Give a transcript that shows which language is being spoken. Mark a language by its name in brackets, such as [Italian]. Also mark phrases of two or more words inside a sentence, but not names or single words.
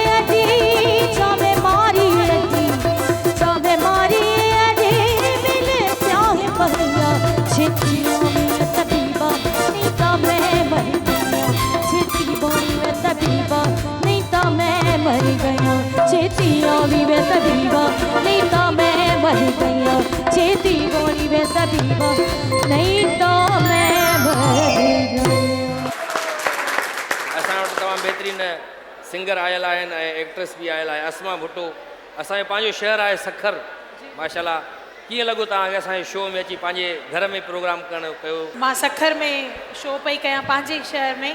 [Punjabi] نہیں تو میں مر گیا، چھیتی آوی وے طبیبا نہیں تو میں مر گیا، چھیتی بولی وے طبیبا نہیں تو میں مر گیا. [Sindhi] असां वटि तमामु बहितरीन सिंगर आयल आहिनि ऐं एक्ट्रेस बि आयल आहे अस्मा भुट्टो, असांजो पंहिंजो शहर आहे सखर, माशाल्लाह कीअं लॻो तव्हांखे असांजे शो में अची पंहिंजे घर में प्रोग्राम करणु कयो? मां सखर में शो पई कयां पंहिंजे शहर में,